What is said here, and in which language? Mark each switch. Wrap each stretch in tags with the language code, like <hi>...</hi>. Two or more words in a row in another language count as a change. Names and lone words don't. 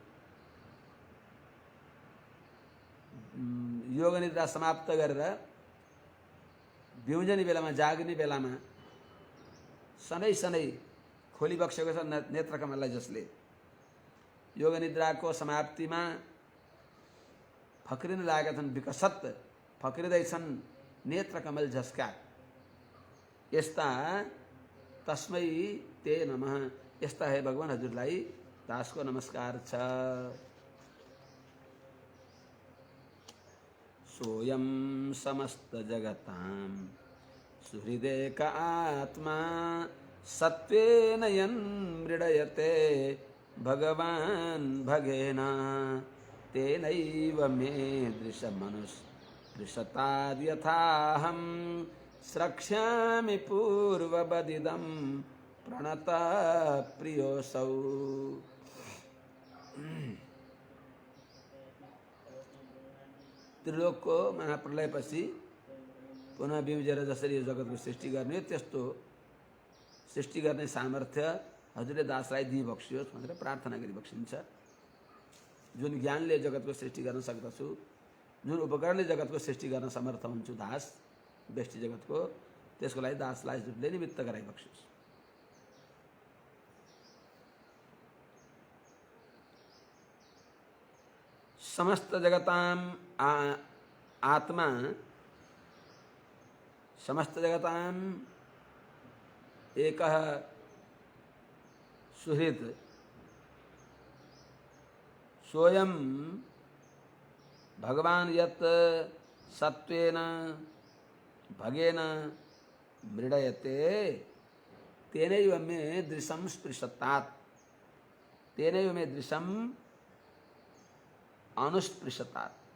<ne>योग निद्रा समाप्त गरेर बिउजने बेलामा, जाग्ने बेलामा सधैँ सधैँ खोलिबक्सेको छ नेत्रकमललाई, जसले योग निद्राको समाप्तिमा फक्रिन लागेका छन्, विकसत फक्रिँदैछन् नेत्रकमल झस्का।</ne> <sa>यस्ता तस्मै ते नमः,</sa> <ne>यस्ता हे भगवान हजुरलाई दासको नमस्कार छ।</ne> <sa>सोयम समस्त जगतां सुहृदेक आत्मा सत्वेन यन्मृडयते भगवान् भगेन तेनैव मे दृशताद्यथाहं स्रक्ष्यामि पूर्ववदिदं प्रणत प्रियोऽसौ।</sa> <ne>त्रिलोकको महाप्रलयपछि पुनः बिउजेर जसरी यो जगतको सृष्टि गर्ने, त्यस्तो सृष्टि गर्ने सामर्थ्य हजुरले दासलाई दिइबक्सियोस् भनेर प्रार्थना गरिबक्सिन्छ। जुन ज्ञानले जगतको सृष्टि गर्न सक्दछु, जुन उपकरणले जगतको सृष्टि गर्न समर्थ हुन्छु दास, व्यष्टि जगतको, त्यसको लागि दासलाई हजुरले निमित्त गराइबक्सियोस्।</ne> <sa>समस्त जगतां आत्मा, समस्त जगतां एकः सुहृद, सोयम भगवान यत् सत्वेन भगेन मृडयते तेनैव मे दृशं स्पृशतात्, तेनैव मे दृशं अनुस्पृशतात्।</sa>